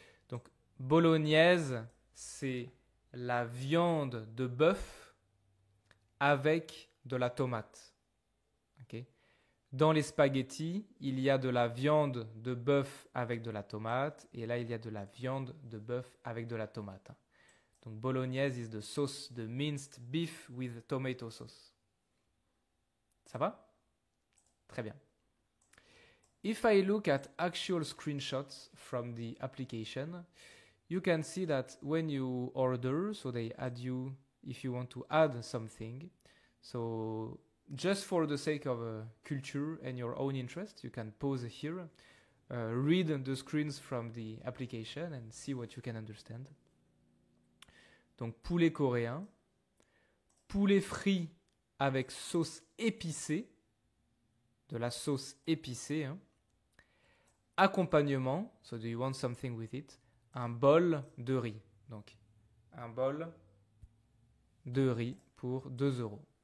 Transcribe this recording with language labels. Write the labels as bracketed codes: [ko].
[fr] Donc bolognaise, c'est la viande de bœuf avec de la tomate. Okay. Dans les spaghettis, il y a de la viande de bœuf avec de la tomate et là il y a de la viande de bœuf avec de la tomate. [en] Donc bolognaise is the sauce, the minced beef with tomato sauce. [fr] Ça va? Très bien. [en] If I look at actual screenshots from the application, you can see that when you order, so they add you if you want to add something. So just for the sake of culture and your own interest, you can pause here, read the screens from the application and see what you can understand. [fr] Donc poulet coréen, poulet frit avec sauce épicée, de la sauce épicée, hein. [en] Accompagnement, so do you want something with it, [fr] un bol de riz. Donc un bol de riz pour 2 €.